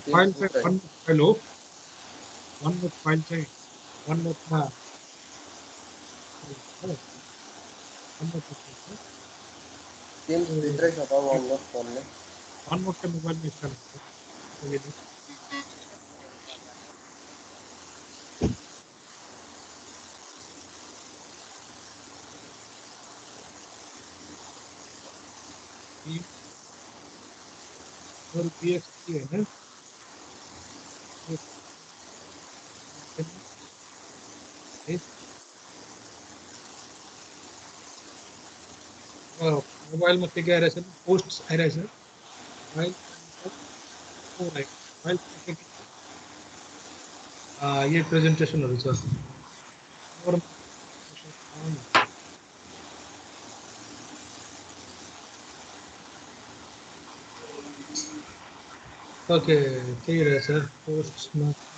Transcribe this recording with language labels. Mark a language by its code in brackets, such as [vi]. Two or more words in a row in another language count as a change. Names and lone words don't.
[ne] फाइल चाहिँ फाइल हो वन नोट फाइल चाहिँ वन नोटमा टिम्स भित्रै छ त वन नोट भन्ने। वन नोट चाहिँ मोबाइलमा इन्स्टल हुन्छ। [hi] और पीएक्सटी है ना [ne] मोबाइल [hi] में क्या [ne] आइरहेछ पोस्ट आइरहेछ फाइल फाइल ये प्रेजेन्टेसनहरु छ। ओके त्यही रहेछ पोस्टमा।